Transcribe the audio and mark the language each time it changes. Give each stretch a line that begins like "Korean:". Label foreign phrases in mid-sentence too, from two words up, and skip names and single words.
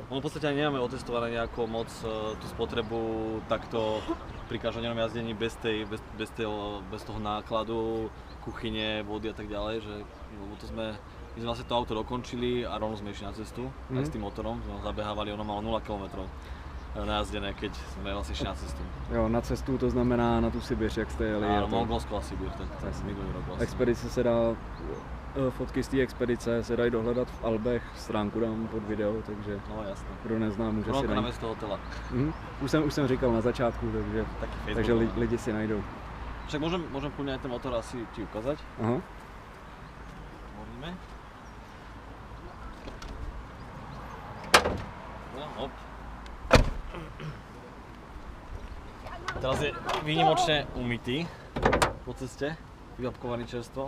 Slovak: No v podstate ani nemáme otestované nejako moc tú spotrebu takto pri každodennom jazdení bez toho nákladu, kuchyne, vody a tak ďalej, že my sme vlastne to auto dokončili a rovno sme išli na cestu aj s tým motorom, sme ho zabehávali, ono malo 0 km najazdené, keď sme vlastne išli na cestu.
Czech: Jo, na cestu to znamená na tu Sibiř, jak jste jeli.
Slovak: Áno, Mongolsko a Sibír, tak minulý rok vlastne.
Czech: Expedice se dá, fotky z té expedice se dají dohledat v albech, stránku dám pod video, takže
Slovak: no, jasné.
Czech: Kdo nezná, může Bronco si najít. na město hotela. Už jsem říkal na začátku, takže lidi si najdou.
Slovak: Však môžem kľudne aj ten motor asi ti ukázať. Aha. Môžeme. No, hop. Teraz je výnimočne umytý po ceste, vyhapkovaný čerstvo.